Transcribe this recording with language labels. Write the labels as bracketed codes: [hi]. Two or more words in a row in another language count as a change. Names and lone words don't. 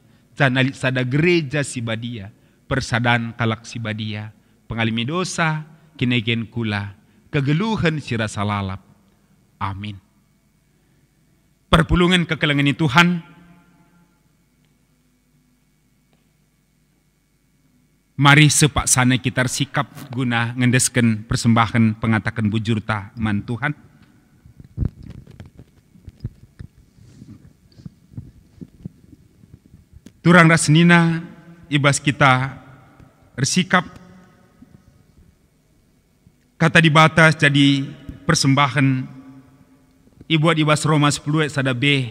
[btx] Canalit sada gereja si badia. Persadan kalak si badia. Pengalimi dosa. Kinegen kula. Kegeluhan si rasa lalap. Amin. Perpulungan kekelengan Tuhan. Mari sepak sana kita sikap guna ngendesken persembahan pengatakan bujur ta man Tuhan. Turang rasnina ibas kita bersikap kata dibatas jadi persembahan Ibuat ibas Roma 10 sada B.